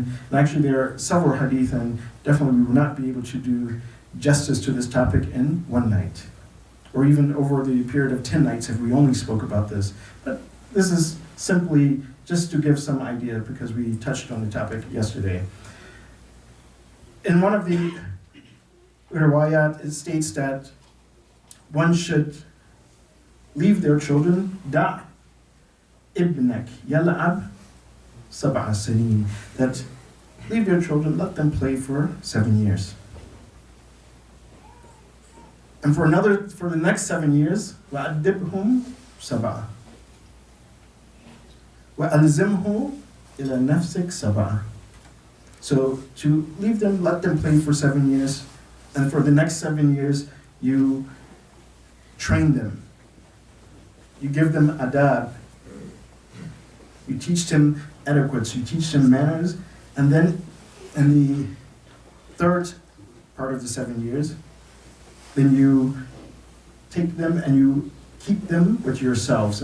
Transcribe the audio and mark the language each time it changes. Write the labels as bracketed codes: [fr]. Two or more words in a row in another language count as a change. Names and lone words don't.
[en] And actually there are several hadith, and definitely we will not be able to do justice to this topic in one night, or even over the period of 10 nights if we only spoke about this. But this is simply just to give some idea, because we touched on the topic yesterday. In one of the riwayat, it states that one should leave their children, [ar] دع ابنك يلعب سبع سنين, [en] that leave their children, let them play for 7 years. And for the next 7 years, [ar] وأدبهم سبعا. وَأَلْزِمْهُ إِلَى نَفْسِكَ سَبْعًا. [en] So to leave them, let them play for 7 years, and for the next 7 years, you train them. You give them adab. You teach them etiquette, you teach them manners, and then in the third part of the 7 years, then you take them and you keep them with yourselves.